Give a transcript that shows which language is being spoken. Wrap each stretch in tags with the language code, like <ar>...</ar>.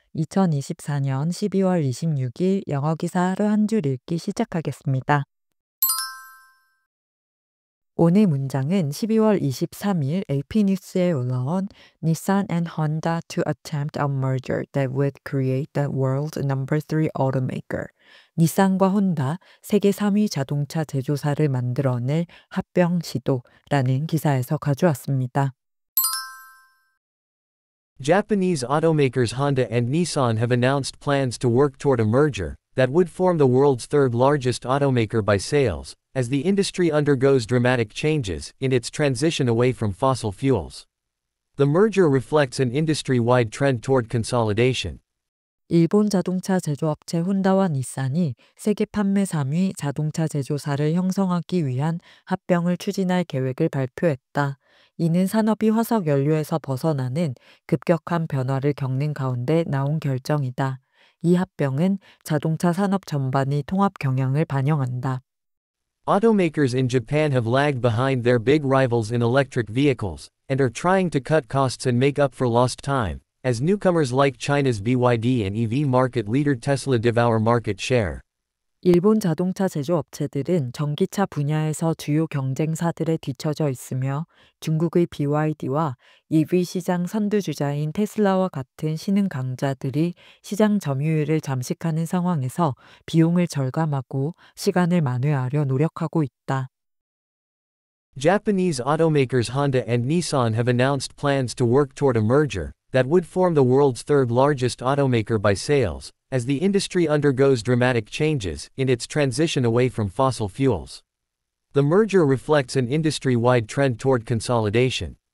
<ko>2024년 12월 26일 영어 기사 하루 한 줄 읽기 시작하겠습니다. 오늘 문장은 12월 23일 AP뉴스에 올라온</ko> <en>Nissan and Honda to attempt a merger that would create the world's number 3 automaker.</en> <ko>닛산과 혼다 세계 3위 자동차 제조사를 만들어낼 합병 시도라는 기사에서 가져왔습니다.</ko> <en>Japanese automakers Honda and Nissan have announced plans to work toward a merger that would form the world's third largest automaker by sales, as the industry undergoes dramatic changes in its transition away from fossil fuels. The merger reflects an industry-wide trend toward consolidation.</en> <ko>일본 자동차 제조업체 혼다와 닛산이 세계 판매 3위 자동차 제조사를 형성하기 위한 합병을 추진할 계획을 발표했다. 이는 산업이 화석 연료에서 벗어나는 급격한 변화를 겪는 가운데 나온 결정이다. 이 합병은 자동차 산업 전반의 통합 경향을 반영한다.</ko> <en>Automakers in Japan have lagged behind their big rivals in electric vehicles, and are trying to cut costs and make up for lost time, as newcomers like China's BYD and EV market leader Tesla devour market share.</en> <ko>일본 자동차 제조업체들은 전기차 분야에서 주요 경쟁사들에 뒤처져 있으며 중국의 BYD와 EV 시장 선두주자인 테슬라와 같은 신흥 강자들이 시장 점유율을 잠식하는 상황에서 비용을 절감하고 시간을 만회하려 노력하고 있다.</ko> <en>Japanese automakers Honda and Nissan have announced plans to work toward a merger that would form the world's third largest automaker by sales, as the industry undergoes dramatic changes in its transition away from fossil fuels. The merger reflects an industry-wide trend toward consolidation.</en>